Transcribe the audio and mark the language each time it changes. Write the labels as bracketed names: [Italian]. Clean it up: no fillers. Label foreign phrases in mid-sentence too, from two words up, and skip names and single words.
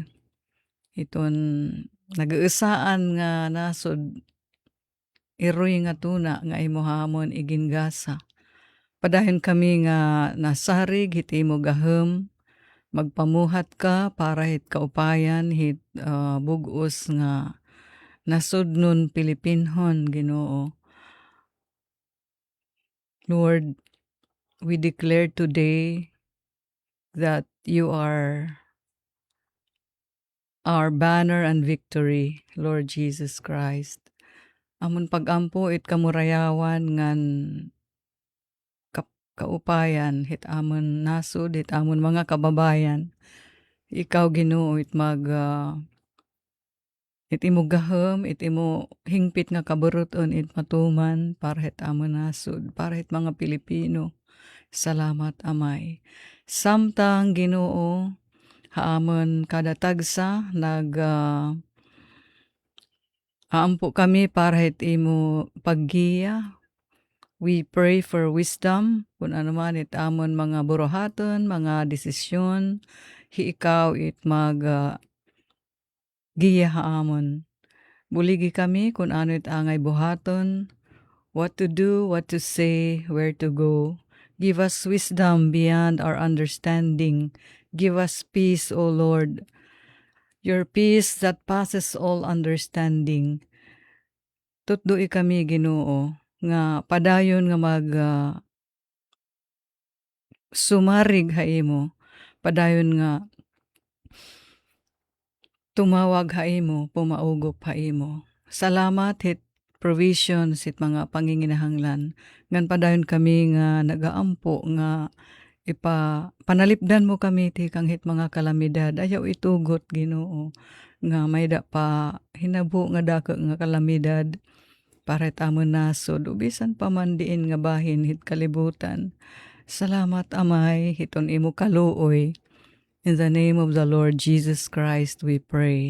[Waray] Iton nag-uusaan nga nasod iroy nga tuna nga imuhamon igingasa. Padayon kami nga nasarig hiti mo gahem, magpamuhat ka para hit kaupayan hit bugos nga nasod nun Pilipinhon Ginoo. [English] Lord, we declare today that you are our banner and victory, Lord Jesus Christ. [Waray] Amon pagampo it kamurayawan ngan kaupayan, hit amon nasud, hit amon mga kababayan. Ikaw Ginoo it it imo gahom, it imo hingpit nga kaburuton it matuman para hit amon nasud, para hit mga Pilipino. Salamat Amay. Samtang Ginoo haamon kada tagsa Aampo kami para hit imo paggiya. [English] We pray for wisdom, [Waray] kung ano man it amon mga buruhaton, mga desisyon, ikaw it giya haamon. Buligi kami kung ano it angay buhaton, [English] what to do, what to say, where to go. Give us wisdom beyond our understanding. Give us peace, O Lord. Your peace that passes all understanding. [Waray] Tutdui kami, Ginoo, nga padayon nga sumarig haimo. Padayon nga tumawag haimo, pumaugop haimo. Salamat hit provisions hit mga panginginahanglan. Ngan padayon kami nga nagaampo nga panalipdan mo kami ti kang hit mga kalamidad. Ayaw itugot, Ginoo, nga may da pa hinabo nga dako nga kalamidad para tamon nasod ubisan pamandiin nga bahin hit kalibutan. Salamat Amay hiton imo kaluoy. [English] In the name of the Lord Jesus Christ we pray.